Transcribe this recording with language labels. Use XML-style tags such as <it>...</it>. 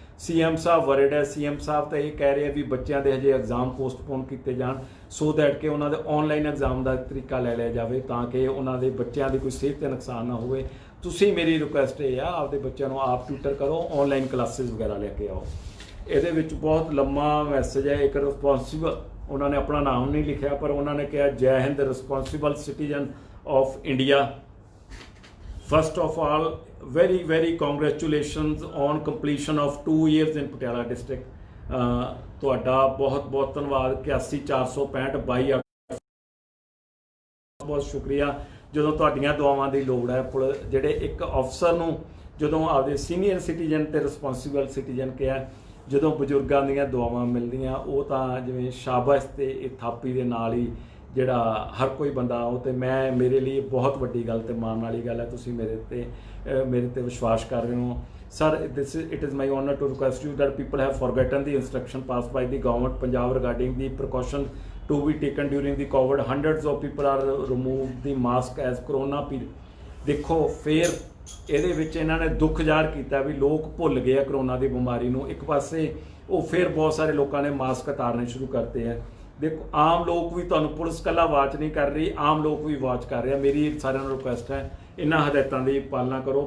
<pa>CM ਸਾਹਿਬ word ਹੈ, CM ਸਾਹਿਬ ਤਾਂ ਇਹ ਕਹਿ ਰਹੇ ਆ ਵੀ ਬੱਚਿਆਂ ਦੇ ਹਜੇ ਐਗਜ਼ਾਮ ਪੋਸਟਪੋਨ ਕੀਤੇ ਜਾਣ ਸੋ ਦੈਟ ਕਿ ਉਹਨਾਂ ਦੇ ਆਨਲਾਈਨ ਐਗਜ਼ਾਮ ਦਾ ਤਰੀਕਾ ਲੈ ਲਿਆ ਜਾਵੇ ਤਾਂ ਕਿ ਉਹਨਾਂ ਦੇ ਬੱਚਿਆਂ ਦੀ ਕੋਈ ਸਿਹਤ ਤੇ ਨੁਕਸਾਨ ਨਾ ਹੋਵੇ। ਤੁਸੀਂ ਮੇਰੀ ਰਿਕੁਐਸਟ ਇਹ ਆ ਆਪਦੇ ਬੱਚਿਆਂ ਨੂੰ ਆਪ ਟਿਊਟਰ ਕਰੋ, ਆਨਲਾਈਨ ਕਲਾਸਿਸ ਵਗੈਰਾ ਲੈ ਕੇ ਆਓ। ਇਹਦੇ ਵਿੱਚ ਬਹੁਤ ਲੰਮਾ ਮੈਸੇਜ ਹੈ। ਇੱਕ ਰਿਸਪੌਂਸਿਬਲ, ਉਹਨਾਂ ਨੇ ਆਪਣਾ ਨਾਮ ਨਹੀਂ ਲਿਖਿਆ ਪਰ ਉਹਨਾਂ ਨੇ ਕਿਹਾ ਜੈ Hind, responsible citizen of India.</pa> <en>First of all, very very congratulations on completion of 2 years in Patiala district।</en> <pa>ਤੁਹਾਡਾ ਬਹੁਤ ਬਹੁਤ ਧੰਨਵਾਦ। 81 465 22 ਬਹੁਤ ਸ਼ੁਕਰੀਆ। ਜਦੋਂ ਤੁਹਾਡੀਆਂ ਦੁਆਵਾਂ ਦੀ ਲੋੜ ਹੈ, ਜਿਹੜੇ ਇੱਕ ਅਫਸਰ ਨੂੰ ਜਦੋਂ ਆਪਦੇ ਸੀਨੀਅਰ ਸਿਟੀਜ਼ਨ ਤੇ ਰਿਸਪੌਂਸਿਬਲ ਸਿਟੀਜ਼ਨ ਕਿਹਾ, ਜਦੋਂ ਬਜ਼ੁਰਗਾਂ ਦੀਆਂ ਦੁਆਵਾਂ ਮਿਲਦੀਆਂ ਉਹ ਤਾਂ ਜਿਵੇਂ ਸ਼ਾਬਾਸ਼ ਤੇ ਇਹ ਥਾਪੀ ਦੇ ਨਾਲ ਹੀ ਜਿਹੜਾ ਹਰ ਕੋਈ ਬੰਦਾ ਉਹ ਤੇ ਮੈਂ ਮੇਰੇ ਲਈ ਬਹੁਤ ਵੱਡੀ ਗੱਲ ਤੇ ਮਾਣ ਵਾਲੀ ਗੱਲ ਹੈ। ਤੁਸੀਂ ਮੇਰੇ ਤੇ ਵਿਸ਼ਵਾਸ ਕਰ ਰਹੇ ਹੋ sir.</pa> <en>It is my honor to request you that people have forgotten the instruction passed by the government Punjab regarding the precaution to be taken during the COVID। hundreds of people are removed the mask as corona period।</en> <pa>ਦੇਖੋ ਫਿਰ ਇਹਦੇ ਵਿੱਚ ਇਹਨਾਂ ਨੇ ਦੁੱਖ ਜ਼ਾਹਰ ਕੀਤਾ ਵੀ ਲੋਕ ਭੁੱਲ ਗਏ ਆ ਕਰੋਨਾ ਦੀ ਬਿਮਾਰੀ ਨੂੰ। ਇੱਕ ਪਾਸੇ ਉਹ ਫਿਰ ਬਹੁਤ ਸਾਰੇ ਲੋਕਾਂ ਨੇ ਮਾਸਕ ਉਤਾਰਨੇ ਸ਼ੁਰੂ ਕਰਤੇ ਆ। ਦੇਖੋ ਆਮ ਲੋਕ ਵੀ, ਤੁਹਾਨੂੰ ਪੁਲਿਸ ਇਕੱਲਾ ਵਾਚ ਨਹੀਂ ਕਰ ਰਹੀ, ਆਮ ਲੋਕ ਵੀ ਵਾਚ ਕਰ ਰਹੇ ਆ। ਮੇਰੀ ਸਾਰਿਆਂ ਨੂੰ ਰਿਕੁਐਸਟ ਹੈ ਇਹਨਾਂ ਹਦਾਇਤਾਂ ਦੀ ਪਾਲਣਾ ਕਰੋ।</pa>